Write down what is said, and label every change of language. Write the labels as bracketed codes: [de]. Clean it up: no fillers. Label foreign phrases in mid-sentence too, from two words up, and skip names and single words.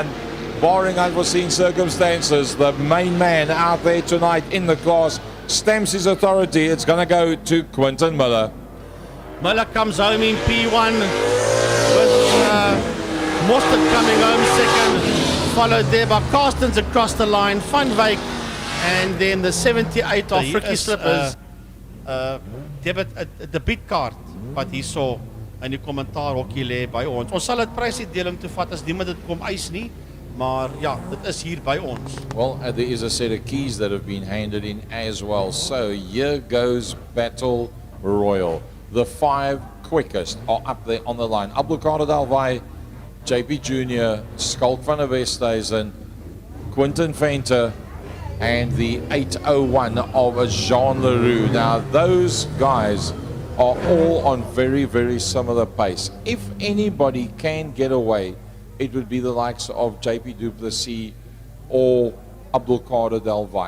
[en] Barring unforeseen circumstances, the main man out there tonight in the class stamps his authority. It's going to go to Quinton Miller. Miller comes home in P1 with Mostert coming home second, followed there by Carstens across the line, Van Wyk, and then the 78 of Frikkie Slippers. [af] Debietkaart wat hier so in die kommentaar hokkie lê by ons. Ons sal dit prysuitdeling toe vat as niemand dit kom eis nie, maar ja, dit is hier by ons. [en] Well, there is a set of keys that have been handed in as well. So here goes Battle Royal. The 5 quickest are up there on the line. Abdelkader Delvay, JP Jr., Skalk van der Westhuizen, Quinton Venter, and the 801 of Jean Leroux. Now, those guys are all on very, very similar pace. If anybody can get away, it would be the likes of JP du Plessis or Abdelkader Delvay.